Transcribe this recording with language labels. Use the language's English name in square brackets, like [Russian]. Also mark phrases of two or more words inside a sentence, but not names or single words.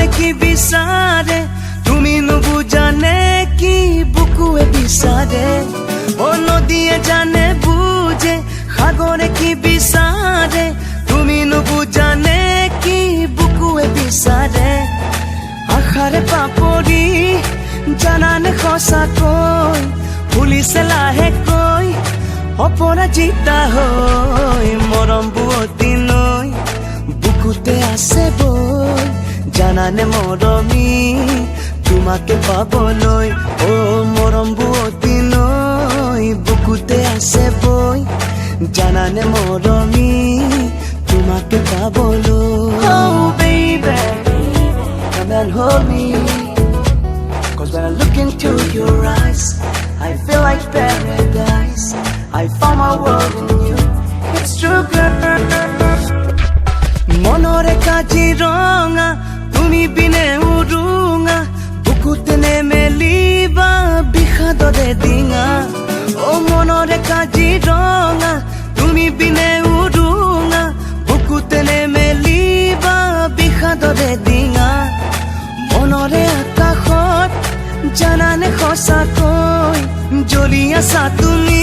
[Assamese] কি বিচারে তুমি নুবুজানে কি বুকুয়ে বিচারে ও নদীয়ে জানে বুঝে সাগরে কি বিচারে তুমি নুবুজানে কি বুকুয়ে বিচারে আশারে পাপৰি জানানে সঁচাকৈ ফুলিছে লাহেকৈ অপৰাজিতা হৈ মৰম বুৱতী নৈ বুকুতে আছে বৈ জানানে মৰমী তোমাকে পাবলৈ ও মৰম বুৱতী নৈ বুকুতে আছে বৈ জানানে মৰমী তোমাকে পাবলৈ [English] Oh baby come and hold me Cause when I look into your eyes I feel like paradise I found my world in you It's true girl [Assamese] মনৰে কাজিৰঙা তুমি বিনে উৰুঙা বুকুতে নেমেলিবা বিষাদৰে ডিঙা ও মনৰে কাজিৰঙা তুমি বিনে উৰুঙা বুকুতে নেমেলিবা বিষাদৰে ডিঙা মনৰে আকাশত জানানে সঁচাকৈ জ্বলি আছা তুমি